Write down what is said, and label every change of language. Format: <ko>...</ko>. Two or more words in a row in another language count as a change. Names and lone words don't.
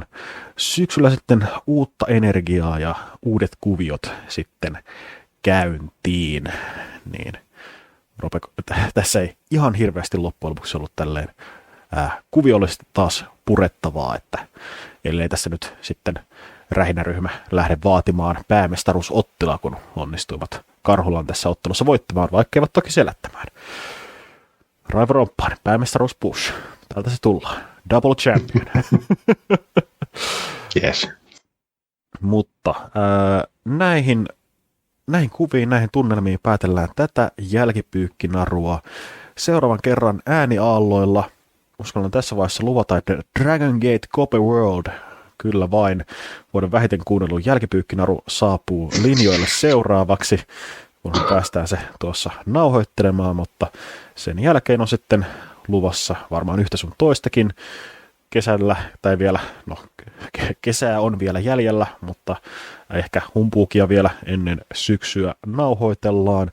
<fi>Syksyllä sitten uutta energiaa ja uudet kuviot sitten käyntiin, niin tässä ei ihan hirveästi loppujen lopuksi ollut tälleen kuviollisesti taas purettavaa, että ellei tässä nyt sitten rähinäryhmä lähde vaatimaan päämestaruusottelua, kun onnistuivat Karhulan tässä ottelussa voittamaan, vaikka eivät toki selättämään. Raivo Romppaan, päämestaruus push. Täältä se tullaan.</fi> <en>Double champion. Yes.</en> <fi>Mutta näihin kuviin, näihin tunnelmiin päätellään tätä jälkipyykkinarua. Seuraavan kerran ääniaalloilla, uskallan tässä vaiheessa luvata, että Dragon Gate Copper World, kyllä vain, vuoden vähiten kuunnellun jälkipyykkinnaru saapuu linjoille seuraavaksi, kunhan päästään se tuossa nauhoittelemaan, mutta sen jälkeen on sitten luvassa varmaan yhtä sun toistakin kesällä, tai vielä, kesää on vielä jäljellä, mutta ehkä humpuukia vielä ennen syksyä nauhoitellaan.</fi>